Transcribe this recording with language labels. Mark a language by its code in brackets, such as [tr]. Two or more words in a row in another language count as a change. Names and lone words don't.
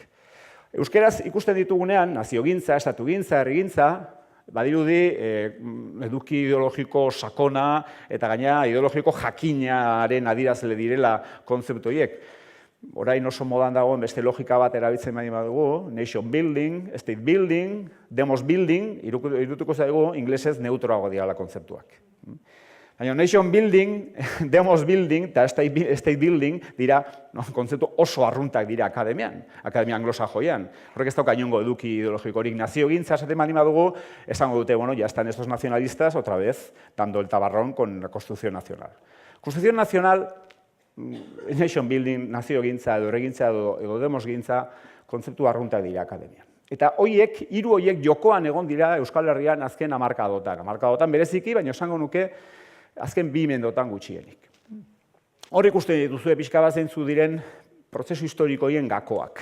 [eu] Euskeraz ikusten ditugunean, naziogintza, estatugintza, herrigintza, badirudi eduki ideologiko sakona eta gaina ideologiko jakinaren adierazle direla kontzeptu horiek. Orain oso modan dagoen beste logika bat erabiltzen badi badugu, [en] nation building, state building, demos building, [eu] irutuko zaigu inglesez neutroago direla kontzeptuak. Baina [en] nation building, demos building [eu] eta [en] state building [eu] dira kontzeptu oso arruntak dira akademia anglosajoian. Horrek ez dauka inongo eduki ideologikorik. Naziogintza esaten baldin badugu, esango dute, bueno, [es] ya están estos nacionalistas otra vez dando el tabarrón con la Constitución Nacional. Constitución Nacional, [en] nation building, [eu] naziogintza edo herrigintza edo demosgintza kontzeptu arruntak dira akademia. Eta hiru horiek jokoan egon dira Euskal Herrian azken hamarkadotan. Hamarkadotan bereziki, baina esango nuke azken 2 mendotan gutxienik. Hor ikusten dituzue pixka bat zeintzu diren prozesu historikoien gakoak.